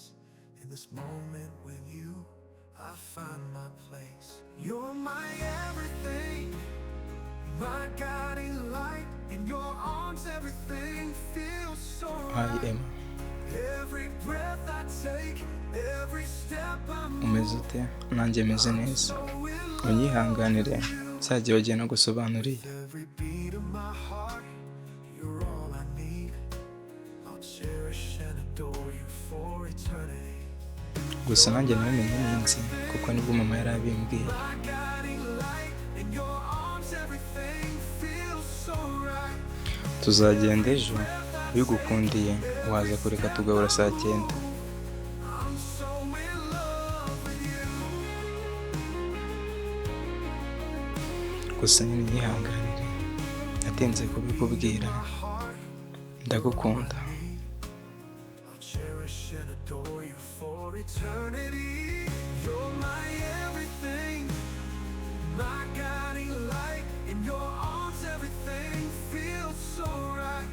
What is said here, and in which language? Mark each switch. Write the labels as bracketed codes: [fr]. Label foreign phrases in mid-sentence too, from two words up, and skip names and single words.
[en] In this moment with you, I find my place. You're my everything, my guiding light. In your arms, everything feels so right. Emma, Every breath I take, every step I'm [rw] umeze ute? Nanjye meze neza. Unyihanganire cyagiye wagiye no gusobanuriye. [en] every beat of my heart. You're all I need. I'll cherish and adore you for eternity. [rw] Gusa nanjye namenye iminsi kuko nibwo mama yari abimbwiye. [en] My guiding light. In your arms, everything feels so right. [rw] Tuzagenda ejo bigukundiye waza kureka tugahura saa 9. [en] I'm so in love with you. [rw] Gusa nyine nyihanganire natinze kubikubwira. Ndagukunda. [en] I'll cherish and adore you for eternity. You're my everything, my guiding light. In your arms, everything feels so right.